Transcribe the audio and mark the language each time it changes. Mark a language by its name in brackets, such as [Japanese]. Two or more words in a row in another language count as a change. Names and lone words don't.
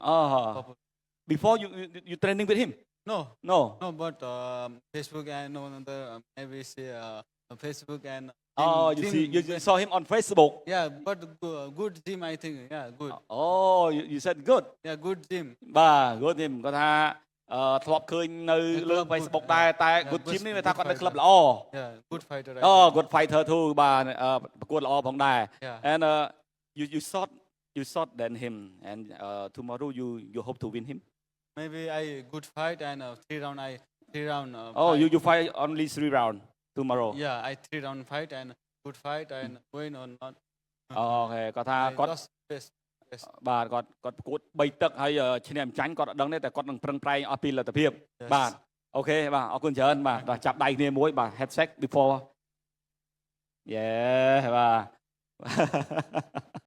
[English] Before you training with him? No. But Facebook and maybe see Facebook and. You saw him on Facebook. Yeah, but good gym. I think. Yeah, good. Oh, you said good. Yeah, good gym. Good gym. [Khmer] គាត់ថាធ្លាប់ឃើញនៅលើ Facebook ដែរតែ Good Gym នេះថាគាត់នៅក្លឹបល្អ [English] Good fighter Good fighter too [Khmer] បាទប្រកួតល្អផងដែរ [English] and you shot than him and tomorrow you hope to win him maybe I good fight and 3 round you fight only 3 round tomorrow yeah I 3 round fight and good fight and win or not [Khmer] អូខេគាត់ថាគាត់បាទគាត់ប្រកួត3ទឹកហើយឈ្នះចាញ់គាត់អត់ដឹងទេតែគាត់នឹងប្រឹងប្រែងអស់ពីលទ្ធភាពបាទអូខេបាទអរគុណច្រើនបាទដល់ចាប់ដៃគ្នាមួយបាទ [English] headset before yeah [Khmer] បាទ